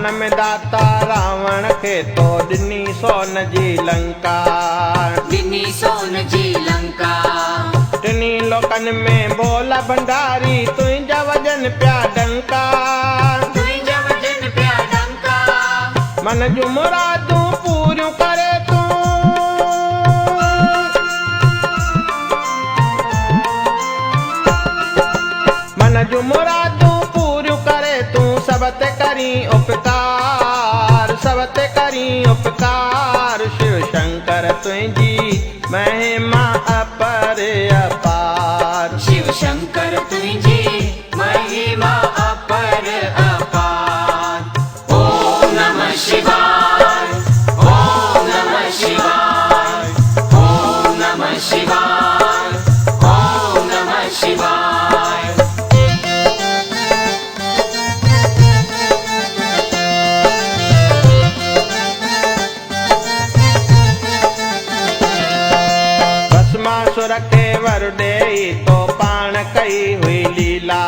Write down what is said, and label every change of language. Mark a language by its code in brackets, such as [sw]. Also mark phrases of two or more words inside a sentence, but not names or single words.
[sd] दाता रावण खे तो ॾिनी सोन जी लंका। ॾिनी सोन जी लंका। टिनी लोकनि में भोला भंडारी तुंहिंजा वजन पिया डंका। तुंहिंजा वजन पिया डंका। मन जूं मुरादूं पूरियूं करे तूं। मन जूं मुरादूं पूरियूं करे तूं सब ते करी उपकार। सब ते करी उपकार। शिव शंकर तुंहिंजी महिमा अपर अपार। शिव शंकर तुंहिंजी महिमा अपर अपार। [sa] ओम नमः शिवाय। ओम नमः शिवाय। ओम नमः शिवाय। ओम नमः शिवाय। [sd] भस्मासुर के वर ॾेई तो पाण कई हुई लीला।